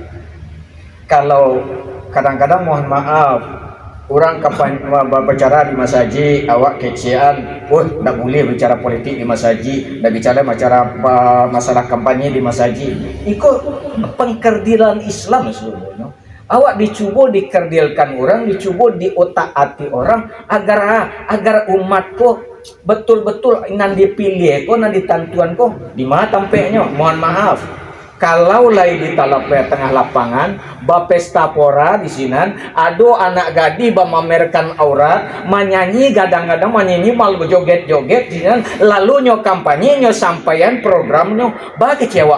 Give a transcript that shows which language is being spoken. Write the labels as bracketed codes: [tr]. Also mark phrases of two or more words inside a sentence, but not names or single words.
[id] Kalau kadang-kadang mohon maaf, orang berbicara di masjid, awak kecian, tak boleh bicara politik di masjid, tak bicara masalah kampanye di masjid. Ikut pengkerdilan Islam sebenarnya. Awak dicuba dikerdilkan orang, dicuba diotak-ati orang agar umatku betul-betul [min] nan dipilih ko, nan ditentuan ko, [id] di mana tampaknya. Mohon maaf. Kalau lagi di tengah lapangan, bapesta pora di sini, ada anak gadi memamerkan aurat, menyanyi kadang-kadang menyanyi mal berjoget-joget, lalu nyo kampanye, [min] nyo sampaian programnya, [id] kecewa.